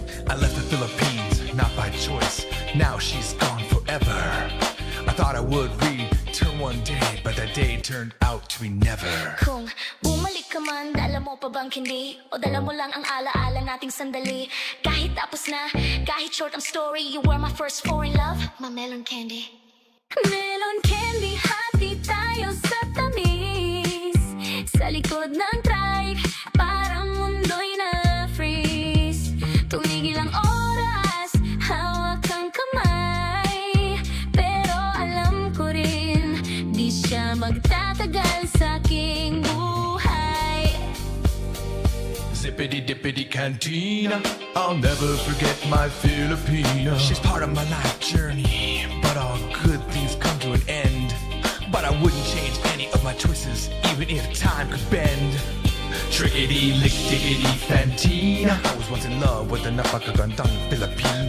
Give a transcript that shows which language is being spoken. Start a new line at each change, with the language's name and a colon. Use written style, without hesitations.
English: I left the Philippines, not by choice. Now she's gone forever. I thought I would return one day, but that day turned out to be never.
Filipino: Kung bumalik ka man, dala mo pa bang hindi? O dala mo lang ang alaala nating sandali? Kahit tapos na, kahit short ang story,
English: you were my first foreign love, my melon candy.
Filipino: Melon candy, hati tayo sa tamis. Sa likod ng trike, parang mundo'y na-freeze. Tumigil ang oras, hawak ang kamay. Pero alam ko rin, di siya magtatagal sa aking buhay.
English: Zippity dippity cantina, I'll never forget my Filipina. She's part of my life journey, but all good things come to an end. But I wouldn't change any of my choices, even if time could bend. Trickety lick diggity fantina, I was once in love with the napakagandang Filipina.